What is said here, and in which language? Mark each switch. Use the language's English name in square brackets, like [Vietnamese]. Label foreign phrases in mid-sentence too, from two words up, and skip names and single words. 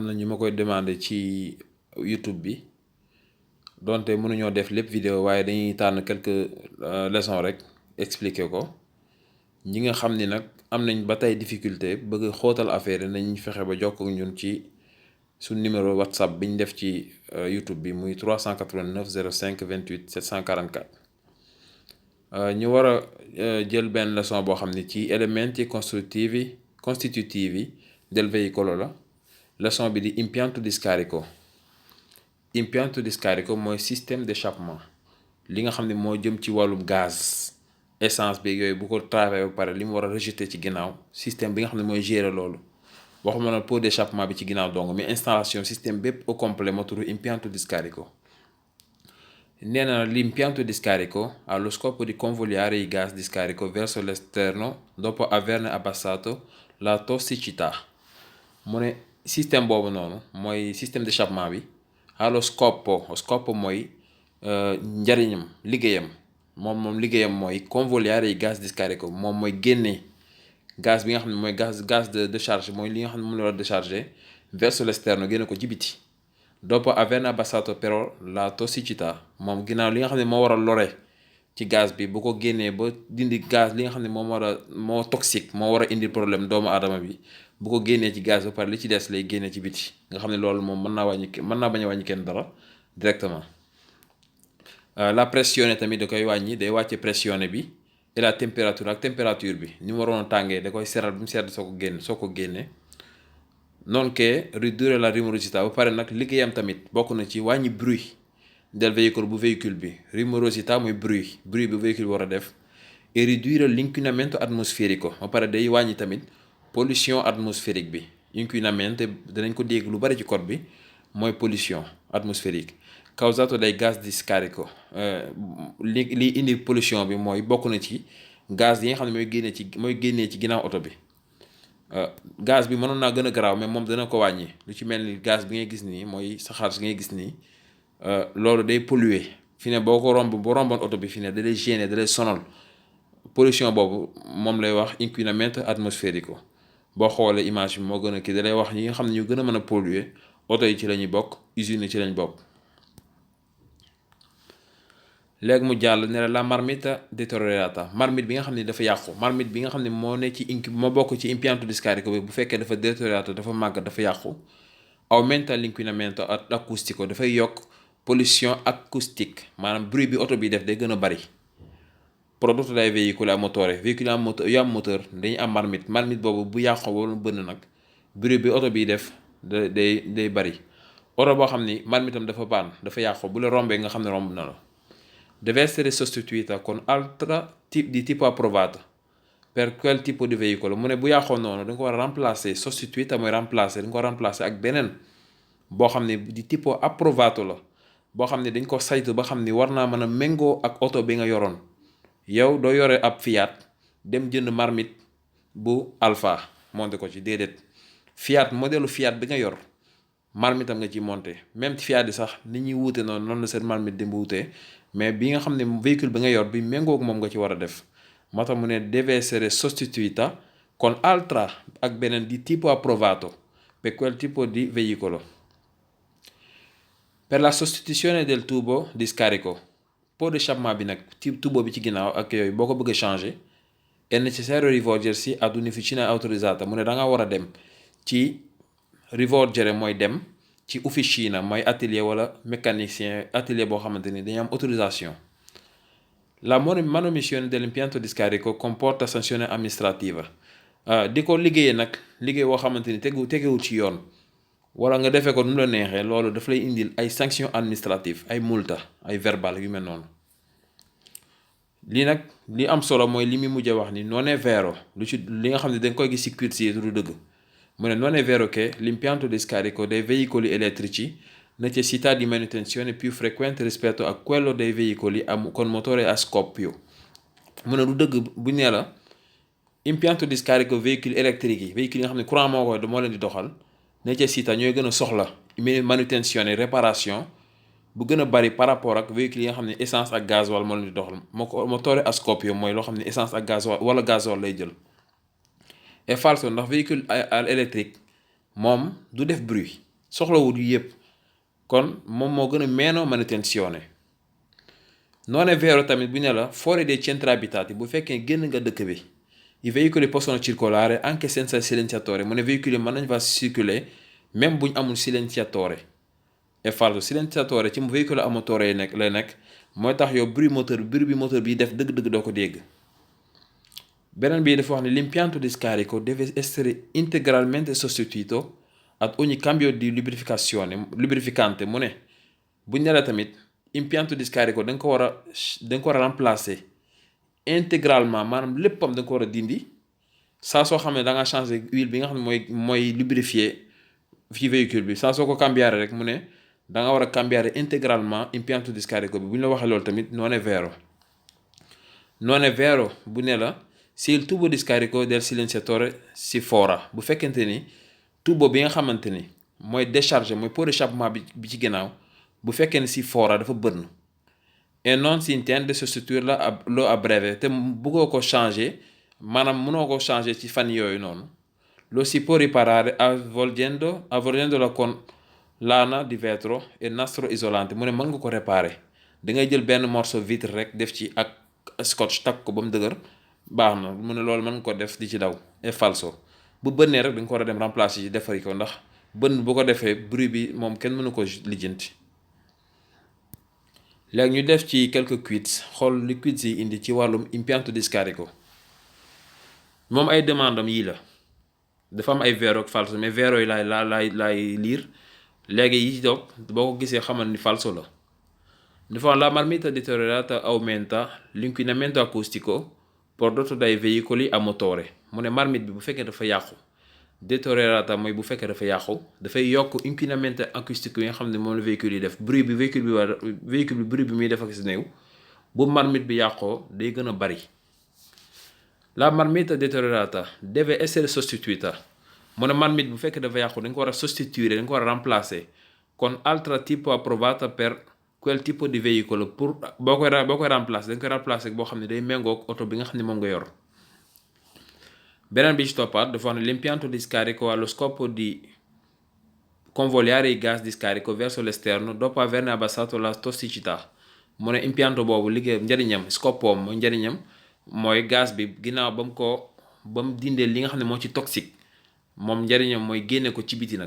[Wolof] na ñu ma koy demandé ci YouTube bi donte mënuñoo def lépp vidéo waaye dañuy tànn [French] quelques leçons [Wolof] rek expliquer ko ñi nga xam ni nag am nañ ba tey difficulté bëgg xóotal affaire yi nañ fexe ba jokk ak ñun ci suñ numéro WhatsApp bi ñu def ci YouTube bi muy 389 05 28 744 ñu war a jël benn leçon boo xam ne ci [Italian] elementi costitutivi del veicolo [Wolof] la leçon bi di [Italian] impianto di scarico. Impianto di scarico [Wolof] mooy [French] système d'échappement [Wolof] li nga xam ne moo jëm ci wàllum gaz essence bi yooyu bu ko travaillé ba pare li mu war a rejeté ci ginnaaw système bi nga xam ne mooy gérer loolu waxuma na [French] pot d'échappement [Wolof] bi ci ginnaaw dong mais installation système bépp [French] au complet [Wolof] moo tudd [Italian] impianto di scarico. [Wolof] Nee na [Italian] l'impianto di scarico ha lo scopo di convogliare i gas di scarico verso l'esterno dopo averne abbassato la tossicità. [Wolof] mu ne système boobu noonu mooy [French] système d'échappement [Wolof] bi [Italian] ha lo scopo [Wolof] mooy njariñam liggéeyam moom liggéeyam mooy [Italian] convogliare i gas di scarico [Wolof] moom mooy génne gaz bi nga xam ne mooy [French] gaz de décharge [Wolof] mooy li nga xam ne moom la war a décharger [Italian] verso l'esterno [Wolof] génne ko ci biti [Italian] dopo averne abbassato però la tossicità [Wolof] moom ginnaaw li nga xam ne moo war a lore ci gaz bi bu ko génnee ba dindi gaz li nga xam ne moo toxique moo war a indi problème doomu aadama bi bu ko génnee ci gaz ba pare li ci des lay génnee ci biti nga xam ne loolu moom mën naa bañ a wàññi kenn dara directement. [Italian] La pressione [Wolof] tamit da koy wàññi day wàcce pressione bi [French] et la température [Wolof] ak température bi ni mu waroon tàngee da koy seral bi mu sedd soo ko génnee [Italian] nonché ridurre la rumorosità [Wolof] ba pare nag liggéeyam tamit bokk na ci wàññi bruit del véhicule bu véhicule bi rumorosità mooy bruit bu véhicule war a def [French] et réduire [Italian] l'inquinamento atmosférico [Wolof] ba pare day wàññi tamit [French] pollution atmosphérique [Wolof] bi inquinamento danañ ko dégg lu bari ci code bi mooy [French] pollution atmosphérique [Italian] causato dai gas di scarico [Wolof] li indi pollution bi mooy bokk na ci gaz yi nga xam ne mooy génnee ci ginnaaw oto bi. Gaz bi mënoon naa gën a garaaw mais moom dana ko wàññi lu ci mel ni gaz bi ngay gis nii mooy saxaar si ngay gis nii loolu day polluer fi ne boo romboon oto bi fi ne da lay gêner da lay sonal pollution boobu moom lay wax [Italian] inquinamento atmosférico [Wolof] boo xoolee image bi moo gën a kii da lay wax ñi nga xam ne ñu gën a mën a polluer oto yi ci la ñuy bokk usines yi ci lañ bokk. léegi mu jàll ne [Italian] la marmita deteriorata [Wolof] marmite bi nga xam ne dafa yàqu marmite bi nga xam ne moo bokk ci [Italian] impianto di scarico [Wolof] bi bu fekkee dafa deteriorata dafa màgg dafa yàqu [Italian] aumenta l'inquinamento acustico [Wolof] dafay yokk [French] pollution acoustique [Wolof] maanaam bruit bi oto bi def day gën a bari. [Italian] Prodotto dai veicoli a motore [Wolof] véhicule yu am moteur dañuy am marmite boobu bu yàqu wala bënn nag bruit bi oto bi def day bari. oto boo xam ni marmitam dafa baan dafa yàqu bu la rombee nga xam ne romb na la. [Italian] Deve essere sostituita con altra di tipo approvato per quel tipo di veicolo [Wolof] mu ne bu yàqoon noonu da nga ko war a remplacer sostituita mooy remplacer da nga ko remplacer ak beneen boo xam ne [Italian] di tipo approvato [Wolof] la boo xam ne dañ ko saytu ba xam ni war naa mën a méngoo ak oto bi nga yoroon yow doo yore ab Fiat dem jënd marmite bu Alfa monté ko ci déedéet Fiat modèle Fiat bi nga yor marmitam nga ci monté même Fiat yi sax ni ñuy wuute noonu la seen marmite di wuute mais bi nga xam ne véhicule bi nga yor bi méngoog moom nga ci war a def moo tax mu ne [Italian] deve essere sostituita con altra [Wolof] ak beneen [Italian] di tipo approvato per quel tipo di veicolo. Per la sostituzione del tubo di scarico [French] pot d'échappement [Wolof] bi nag tubo bi ci ginnaaw ak yooyu boo ko bëgg a changer [Italian] è necessario rivolgersi ad un'officina autorizzata [Wolof] mu ne da nga war a dem ci rivolgere mooy dem ci officina mooy atelier wala mécanicien atelier boo xamante ni dañu am autorisation. [Italian] La manomissione dell'impianto di scarico comporta sanzione amministrativa [Wolof] di ko liggéeyee nag liggéey boo xamante ni tegewul ci yoon wala nga defee ko nu mu la neexee loolu daf lay indil ay [French] sanctions administratives [Wolof] ay multa ay verbal yu mel noonu. lii nag li am solo mooy li muy mujj a wax ni [Italian] non è vero [Wolof] li nga xam ne da nga koy gis ci quiz yi du dëgg. [Italian] Non è vero che l'impianto di scarico dei veicoli elettrici necessita di manutenzione più frequente rispetto a quello dei veicoli con motore a scoppio. [Wolof] mu ne du dëgg bu nee la [Italian] impianto di scarico [French] véhiculi électriques [Wolof] yi véhicule yi nga xam ne courant moo leen di doxal necessita ñooy gën a soxla manutenzione réparation bu gën a bari [French] par rapport [Wolof] ak véhicule yi nga xam ne essence ak gasoil moo leen di doxal [Italian] motore a scoppio [Wolof] mooy loo xam ne essence ak gasoil wala gasoil lay jël. et falso ndax véhicule électrique moom du def bruit soxlawul yu yëpp kon moom moo gën a [Italian] meno manutenzione. Non è vero [Wolof] tamit bu ne la [Italian] fuori dei centri abitati [Wolof] bu fekkee génn nga dëkk bi [Italian] i veicoli possono circolare anche senza silenziatore [Wolof] mu ne véhicule yi mën nañ fa circuler même buñ amul silenziatore. [Italian] è falso [Wolof] silenziatore ci mu véhicule a motore lay nekk mooy tax yow bruit bi moteur bi def dëgg-dëgg doo ko dégg. beneen bii dafa wax ne [Italian] l'impianto di scarico deve essere integralmente sostituito ad ogni cambio di lubrificante [Wolof] mu ne buñ ne la tamit [Italian] impianto di scarico [Wolof] da nga ko war a remplacer intégralement maanaam léppam da nga ko war a dindi saa soo xam ne da nga changer huile bi nga xam ne mooy lubrifier fii véhicule bi saa soo ko cambiare rek mu ne da nga war a cambiare intégralement [Italian] impianto di scarico [Wolof] bi bu ñu la waxee loolu tamit [Italian] non è vero. Non è vero [Wolof] bu ne la [Italian] se il tubo di scarico del silenziatore si fora [Wolof] bu fekkente ni tubo bi nga xamante ni mooy décharge mooy [French] pot d'échappement [Wolof] bi ci ginnaaw bu fekkee ni [Italian] si fora [Wolof] dafa bënn et [Italian] non si intende sostituire l'eau a breve [Wolof] te bëggoo ko changer maanaam mënoo ko changer ci fan yooyu noonu [Italian] lo si può riparare avvolgendola con lana di vetro e nastro isolante [Wolof] mu ne mën nga ko réparer da ngay jël benn morceau vitre rek def ci ak scotch takk ko ba mu dëgër baax na mu ne loolu mën nga ko def di ci daw. [Italian] è falso [Wolof] bu bënnee rek da nga ko war a dem remplacer ci defari ko ndax bënn bu ko defee bruit bi moom kenn mënu ko lijjanti. léegi ñu def ci [French] quelques quiz [Wolof] xool li quiz yi indi ci wàllum [Italian] impianto di scarico [Wolof] moom ay demande am yii la dafa am ay vero ak falso mais vero yi laay lire léegi yi ci topp boo ko gisee xamal ni falso la. dafa [Italian] la marmita deteriorata aumenta l'inquinamento acustico prodotto dai veicoli a motore [Wolof] mu ne marmite bi bu fekkee dafa yàqu deteriorata mooy bu fekkee dafa yàqu dafay yokk [Italian] inquinamento acoustico [Wolof] yi nga xam ne moom la véhicule yi def bruit bi véhicule bi bruit bi muy def ak si néew bu marmite bi yàqoo day gën a bari. [Italian] La marmita deteriorata deve essere sostituita [Wolof] mu ne marmite bu fekkee dafa yàqu dañ ko war a sostituire dañ ko war a remplacer [Italian] con altra tipo approvata per quel tipo di veicolo [Wolof] pour boo koy remplacer dañ koy remplacer boo xam ne day méngoog oto bi nga xam ne moom nga yor. beneen bi ci toppaat dafa wax ne [Italian] l'impianto di scarico ha lo scopo di convogliare i gas di scarico verso l'esterno dopo averne abbassato la tossicità [Wolof] mu ne impianto boobu liggéey njëriñam scopoom mooy njëriñam mooy gaz bi ginnaaw ba mu dindee li nga xam ne moo ci toxique moom njëriñam mooy génne ko ci biti nag.